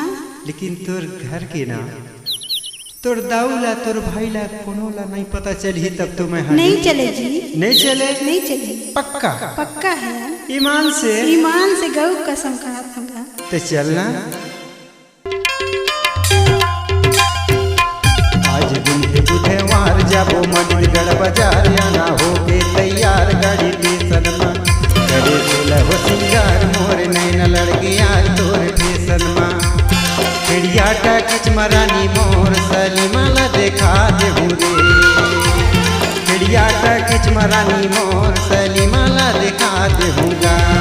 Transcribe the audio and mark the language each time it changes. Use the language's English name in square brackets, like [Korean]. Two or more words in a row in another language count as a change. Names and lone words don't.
[Chhattisgarhi] लेकिन तोर घर के ना, तोर दाऊला तोर भाईला कोनोला नहीं पता चली तब तो मैं नहीं चले जी, नहीं चले, नहीं चले। पक्का पक्का है, ईमान से, ईमान से गऊ कसम खा दूंगा। तो चलना। आज दिन के बुधवार जाबो मणिगढ़ बाजार, आना हो के तैयार गाड़ी स्टेशन में, करे सोलह सिंगार मोर नैन लड़के यार तोर स्टेशन में, खिड़िया टाकिच मरानी मोर सलीमाला देखा देहू रे, खिड़िया टाकिच मरानी मोर सलीमाला देखा देहूँगा।